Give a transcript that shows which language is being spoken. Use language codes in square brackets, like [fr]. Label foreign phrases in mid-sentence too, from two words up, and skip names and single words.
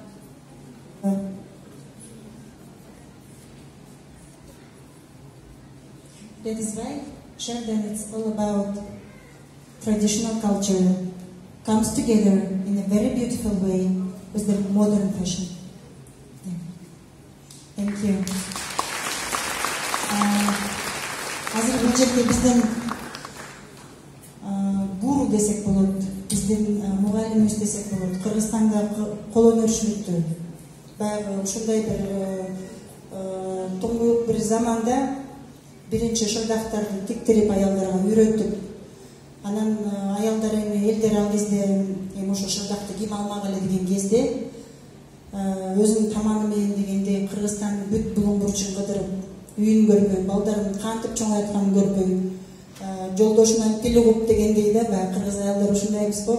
[en] That is why Chardin is all about traditional culture, comes together in a very beautiful way with the modern fashion. Yeah. Thank you. [ky] Азыр бул жерде биздин гуру десек болот, биздин мугалимибиз десек болот. Кыргызстанда кол өнөрчүлүктү баягы ушундай бир тоңуюк бир заманда биринчи шырдактарды тиктирип аялдарга үйрөтүп, анан аялдар эми элдер ал кезде эми ошо шырдакты ким алмак эле деген кезде өзүнүн таманы менен дегенде Кыргызстандын бүт булуң бурчун кыдырып, үйүн көрмөй, балдарын кантип чоңойтканын көрпөй, жолдошунан тил угуп дегендей да, баягы кыргыз аялдар ушундайбыз го.